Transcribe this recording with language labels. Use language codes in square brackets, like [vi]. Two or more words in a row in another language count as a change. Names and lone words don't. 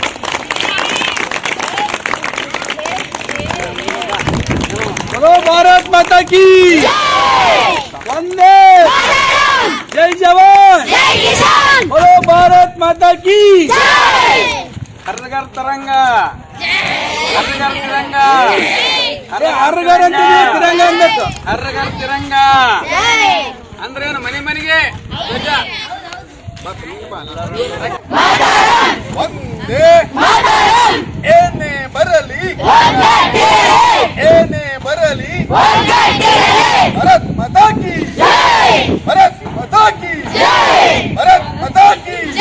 [hi] भारत माता की वंदे जय जवान बोलो भारत माता की हर घर तिरंगा हर घर तिरंगा अरे हर घर [kn] ಅಂತ ತಿರಂಗ ಅನ್ನಬೇಕು [hi] हर घर तिरंगा [kn] ಅಂದ್ರೆ ಏನು ಮನೆ ಮನೆಗೆ ಧ್ವಜ [hi] ವಂದೇ [kn] ಏನೇ ಬರಲಿ ಏನೇ ಬರಲಿ [hi] भारत माता की भारत माता की भारत माता की